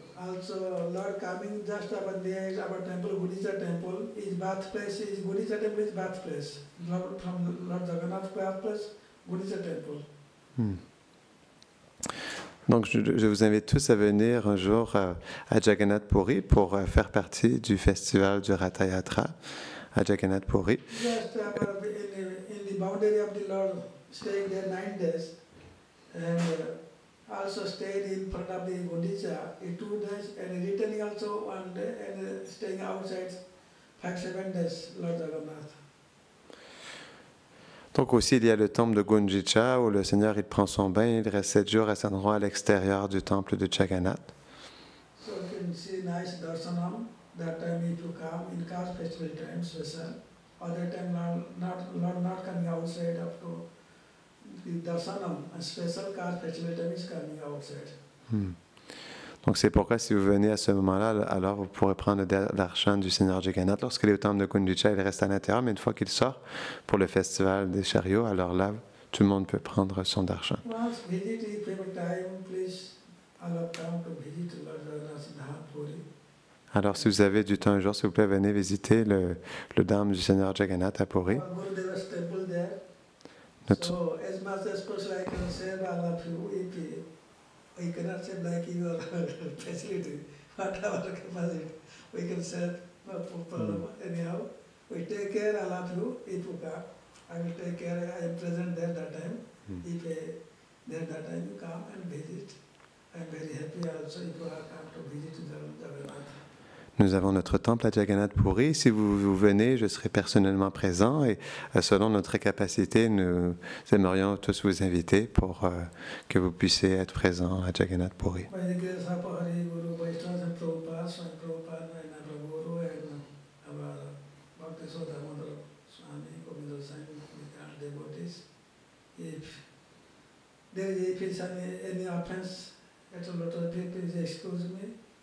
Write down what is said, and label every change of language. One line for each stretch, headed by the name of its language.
English: Also, Lord coming just about the our temple, Gudicha temple, his birthplace is Gudicha temple is birthplace. Lord, from Lord Jagannath's birthplace, Gudicha temple.
French: Donc, je vous invite tous à venir un jour à Jagannath Puri pour faire partie du festival du Ratha Yatra à Jagannath Puri.
English: Just in the boundary of the Lord, staying there 9 days, and also stayed in front of the Gudicha in 2 days, and returning also 1 day, and staying outside 5-7 days, Lord Jagannath.
French: Donc aussi, il y a le temple de Gundicha où le Seigneur il prend son bain, il reste 7 jours à cet endroit à l'extérieur du temple de Jagannath.
English: So you can see nice darshanam. That time if you come in Car festival time, special. Other time Lord not coming outside up to the darshanam. A special Car festival time is coming outside.
French: Donc c'est pourquoi si vous venez à ce moment-là, alors vous pourrez prendre le darshan du Seigneur Jagannath. Lorsqu'il est au temple de Gundicha, il reste à l'intérieur, mais une fois qu'il sort pour le festival des chariots, alors là, tout le monde peut prendre son darshan.
English: Once visit if you have time, please all have come to visit Lord Jagannath's Dham Puri.
French: Alors, si vous avez du temps un jour, s'il vous plaît, venez visiter le Dham du Seigneur Jagannath à Puri.
English: Our Gurudeva's temple there.
French: Notre-
English: So as much as possible I can serve all of you if we cannot serve like your facility, whatever capacity, we can serve, no problem. Anyhow, we take care all of you if you come. I will take care, I am present there that time. If there that time you come and visit. I am very happy also if you are come to visit Jagannath.
French: Nous avons notre temple à Jagannath Puri. Si vous venez, je serai personnellement présent et selon notre capacité, nous aimerions tous vous inviter pour que vous puissiez être présents à Jagannath Puri.
English: By the grace of Hari Guru Vaishnavas and Prabhupada, Swami Prabhupada and our Guru and our Bhakti Sodhamodra Swami Govinda Swami, we are devotees. If there is any offense, at a lot of people, please excuse me.